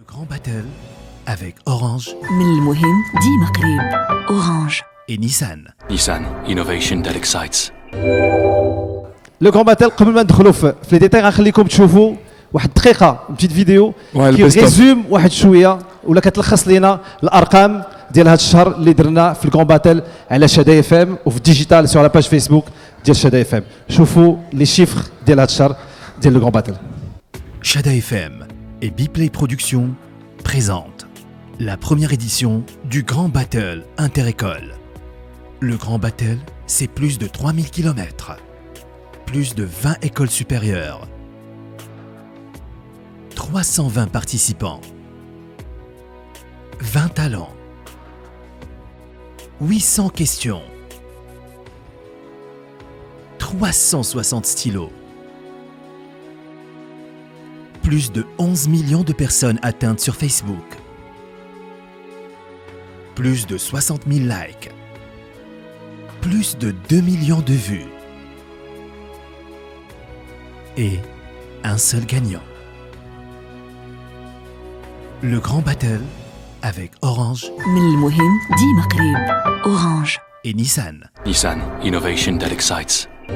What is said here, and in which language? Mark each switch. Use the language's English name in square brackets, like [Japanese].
[French] Grand Battle avec Orange [Arabic] من المهم ديما قريب. Orange [French] et Nissan. [English] Nissan, innovation that excites. [Arabic] لو كون باتل قبل ما ندخلوا في لي ديتاي غنخليكم تشوفوا واحد الدقيقه بتيت فيديو كي ريزوم واحد شويه ولا كتلخص لينا الارقام ديال هذا الشهر اللي درنا في الكون باتل على شدا اف ام وفي الديجيتال سور لا باج فيسبوك ديال شدا اف ام. شوفوا لي شيفر ديال هذا الشهر ديال الكون باتل. [French] Shada FM et Biplay Productions présentent la première édition du Grand Battle Interécole. Le Grand Battle, c'est plus de 3000 km, plus de 20 écoles supérieures, 320 participants, 20 talents, 800 questions, 360 stylos, plus de 11 millions de personnes atteintes sur Facebook, plus de 60 000 likes, plus de 2 millions de vues et un seul gagnant. Le Grand Battle avec Orange [Arabic] من المهم ديما قريب. Orange [French] et Nissan. [English] Nissan, innovation that excites.